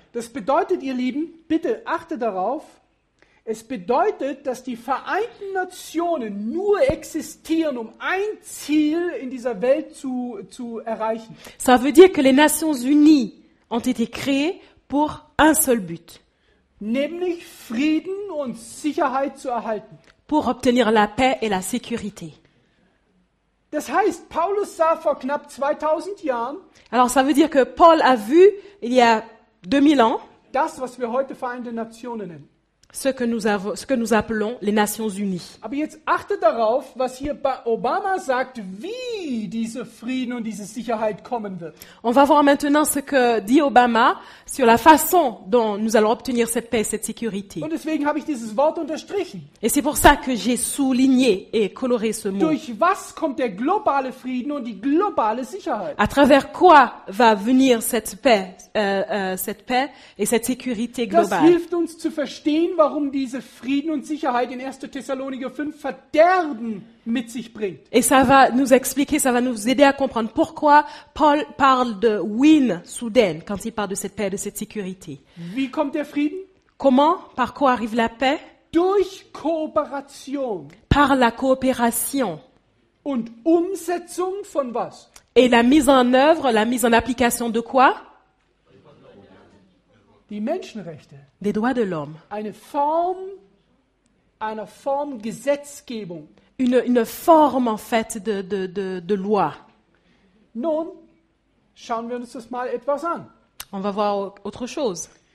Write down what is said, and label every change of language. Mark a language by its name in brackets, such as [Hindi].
[German] Das bedeutet, ihr Lieben, bitte achtet darauf, es bedeutet, dass die Vereinten Nationen nur existieren, um ein Ziel in dieser Welt zu erreichen. [French] Ça veut dire que les Nations Unies ont été créées pour un seul but, [German] Nämlich Frieden und Sicherheit zu erhalten. [French] pour obtenir la paix et la sécurité. [German] Das heißt, Paulus sah vor knapp 2000 Jahren [French] Alors ça veut dire que Paul a vu, il y a 2000 ans, [German] das, was wir heute Vereinte Nationen nennen. [French] ce que nous appelons les Nations Unies. [German] Aber jetzt achtet darauf, was hier Obama sagt, wie diese Frieden und diese Sicherheit kommen wird. [French] On va voir maintenant ce que dit Obama sur la façon dont nous allons obtenir cette paix et cette sécurité. [German] Und deswegen habe ich dieses Wort unterstrichen. [French] Et c'est pour ça que j'ai souligné et coloré ce mot. [German] Durch was kommt der globale Frieden und die globale Sicherheit? [French] À travers quoi va venir cette paix et cette sécurité [German] Das [French] globale? [German] hilft uns zu verstehen, warum diese Frieden und Sicherheit in 1. Thessaloniker 5 Verderben mit sich bringt. [French] Et ça va nous expliquer, ça va nous aider à comprendre pourquoi Paul parle de win soudaine quand il parle de cette paix et de cette sécurité. [German] Wie kommt der Frieden? [French] Comment, par quoi arrive la paix? [German] Durch Kooperation [French] Par la coopération [German] und Umsetzung von was? [French] et la mise en œuvre, la mise en application de quoi? [German] Die Menschenrechte. [French] Des droits de l'homme. [German] Eine Form Gesetzgebung. [French] Une forme en fait de loi. [German] Nun, schauen wir uns das mal etwas an. [French] On va voir autre chose.